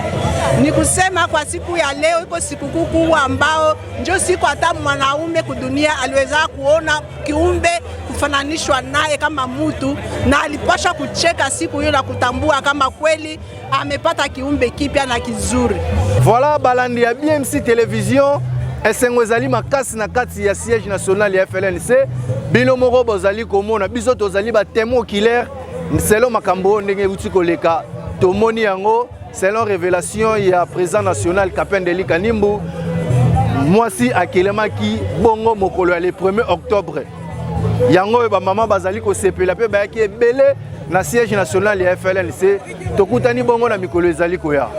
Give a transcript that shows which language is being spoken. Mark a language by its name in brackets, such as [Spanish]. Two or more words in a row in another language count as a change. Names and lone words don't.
[Swahili] Ni kusema kwa siku ya leo iko siku kubwa ambao ndio siku hata mwanaume kudunia aliweza kuona kiumbe kufananishwa naye kama mtu, na alipasha kucheka siku hiyo na kutambua kama kweli amepata kiumbe kipya na kizuri. [Lingala] Voilà balandi ya BMC Télévision esengo ezali makasi na kati ya [French] siège national [Lingala] ya FLNC bino moko bozali komona biso tozali ba [French] témoin oculaire [Lingala] selon makambo ndenge uti koleka tomoni yango [French] selon révélation [Lingala] ya [French] président national [Lingala] Kapendeli Kanimbu mwasi akelemaki bongo mokolo ya [French] le 1er octobre [Lingala] yango ba mama bazali ko sepela pe ba yaki ebele na [French] siège national [Lingala] ya FLNC tokutani bongo na mikolo ezali koya.